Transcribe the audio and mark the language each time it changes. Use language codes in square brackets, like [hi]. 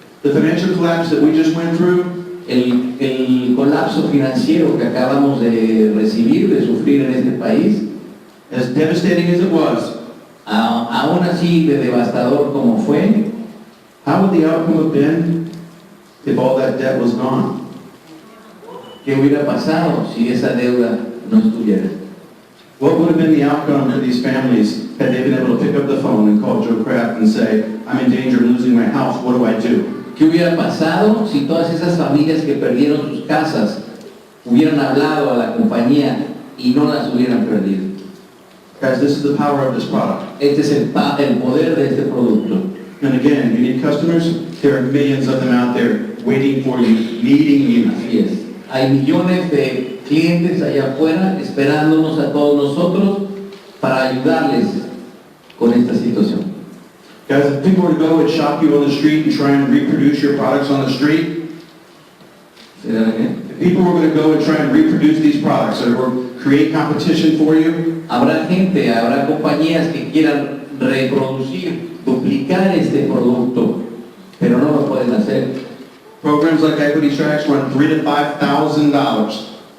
[en] The financial collapse that we just went through, [es] El colapso financiero que acabamos de recibir, de sufrir en este país, [en] as devastating as it was, [es] aún así de devastador como fue, [en] how would the outcome have been if all that debt was gone? [es] ¿qué hubiera pasado si esa deuda no estuviera? [en] What would have been the outcome for these families had they been able to pick up the phone and call Joe Kraft and say, I'm in danger of losing my house, what do I do? [es] ¿Qué hubiera pasado si todas esas familias que perdieron sus casas hubieran hablado a la compañía y no las hubieran perdido? [en] Guys, this is the power of this product. [es] Este es el poder de este producto. [en] And again, you need customers, there are millions of them out there waiting for you, needing you. [es] Así es. Hay millones de clientes allá afuera esperándonos a todos nosotros para ayudarles con esta situación. [en] Guys, if people were to go and shop you on the street and try and reproduce your products on the street, [es] ¿Se da bien? [en] if people were going to go and try and reproduce these products or create competition for you, [es] Habrá compañías que quieran reproducir, duplicar este producto, pero no lo pueden hacer. [en] programs like Equity Tracks run $3,000 to $5,000.